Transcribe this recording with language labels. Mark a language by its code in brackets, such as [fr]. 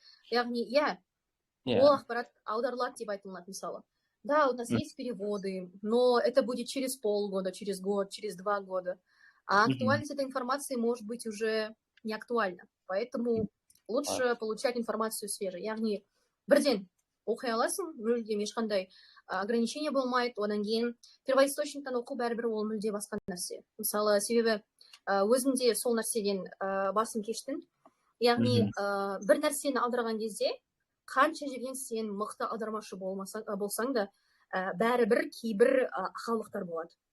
[kk] Яғни, ол ақпарат аударылады деп айтылады, мысалы. [ru] Да, у нас есть переводы, но это будет через полгода, через год, через 2 года. А актуальность этой информации может быть уже не актуальна. Поэтому лучше получать информацию свежей. [kk] Яғни, бірден оқи аласың, мүлдем ешқандай ограничение болмайды, одан кейін первоисточниктан оқу бәрібір ол мүлде басқа нәрсе. Мысалы, себебі өзім де сол нәрседен басым кештім. Яғни, бір нәрсені аударған кезде, қанша жерден сен мықты аудармашы болсаң да, бәрібір кейбір ақаулықтар болады.